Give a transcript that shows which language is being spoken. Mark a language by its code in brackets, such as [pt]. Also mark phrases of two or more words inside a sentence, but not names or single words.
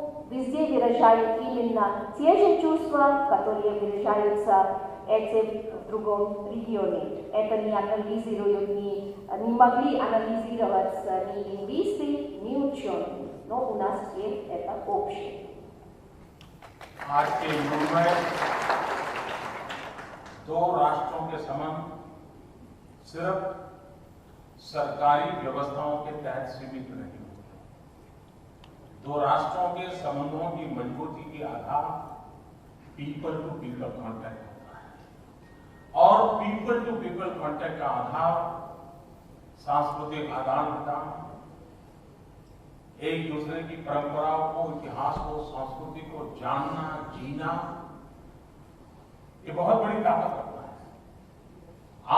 [ru] Везде выражают именно те же чувства, которые выражаются этим в другом регионе. Это не анализируют, не могли анализировать ни лингвисты, ни ученые. Но у нас все это общее. [hi] आज के युग में दो राष्ट्रों के संबंध सिर्फ सरकारी व्यवस्थाओं के तहत सीमित नहीं होते। दो राष्ट्रों के संबंधों की मजबूती के आधार [en] people to people contact [hi] होता है और [en] people to people contact [hi] का आधार सांस्कृतिक आदान प्रदान, एक दूसरे की परंपराओं को, इतिहास को, संस्कृति को जानना, जीना, ये बहुत बड़ी ताकत रखता है।